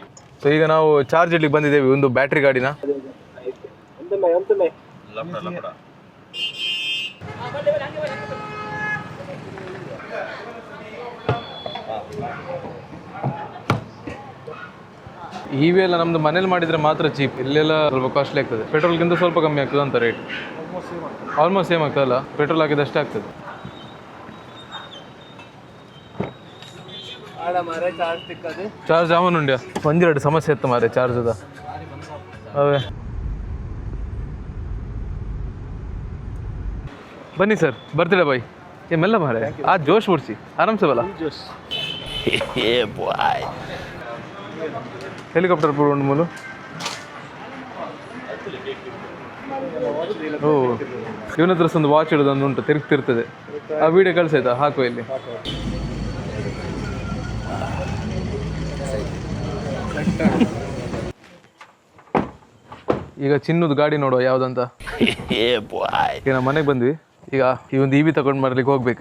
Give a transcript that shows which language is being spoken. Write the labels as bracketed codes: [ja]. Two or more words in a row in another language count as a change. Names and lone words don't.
[kn] ಸೊ ಈಗ ನಾವು ಚಾರ್ಜ್ ಇಡ್ಲಿಕ್ಕೆ ಬಂದಿದ್ದೇವೆ ಒಂದು ಬ್ಯಾಟ್ರಿ ಗಾಡಿನ. ಇವಿ ಎಲ್ಲ ನಮ್ದು ಮನೇಲಿ ಮಾಡಿದ್ರೆ ಮಾತ್ರ ಚೀಪ್, ಇಲ್ಲೆಲ್ಲ ಸ್ವಲ್ಪ ಕಾಸ್ಟ್ಲಿ ಆಗ್ತದೆ. ಪೆಟ್ರೋಲ್ಗಿಂತ ಸ್ವಲ್ಪ ಕಮ್ಮಿ ಆಗ್ತದೆ ಅಂತ ರೇಟ್, [en] almost same [kn] ಆಗ್ತದಲ್ಲ, ಪೆಟ್ರೋಲ್ ಹಾಕಿದಷ್ಟೇ ಆಗ್ತದೆ. [tcy] ಚಾರ್ಜ್ ಅವನುಂಡ್ಯ ಒಂದೆರಡು ಸಮಸ್ಯೆ ಇತ್ತು ಮಾರೆ ಚಾರ್ಜದ. [kn] ಅವೇ ಬನ್ನಿ ಸರ್, ಬರ್ತೀರಾ ಬಾಯ್? [tcy] ಮೆಲ್ಲ ಮಾರೆ, ಆ ಜೋಶ್ ಬಿಡ್ಸಿ ಆರಾಮ್ಸೆ ಬಲ್ಲ. ಹೆಲಿಕಾಪ್ಟರ್ ಪೂರ ಉಂಡು ಮೂಲು. [kn] ಓ, ಇವನ ಹತ್ರ ಒಂದು ವಾಚ್ ಇಡೋದೊಂದು ಉಂಟು, ತಿರುಗ್ತಿರ್ತದೆ. ಆ ವಿಡಿಯೋ ಕಳ್ಸಾಯ್ತಾ? ಹಾಕುವ ಇಲ್ಲಿ. ಈಗ ಚಿನ್ನದ ಗಾಡಿ ನೋಡುವ ಯಾವ್ದಂತ. ಈಗ ನಾವು ಮನೆಗೆ ಬಂದ್ವಿ, ಈಗ ಈ ಒಂದು ಇವಿ ತಗೊಂಡು ಬರ್ಲಿಕ್ಕೆ ಹೋಗ್ಬೇಕು.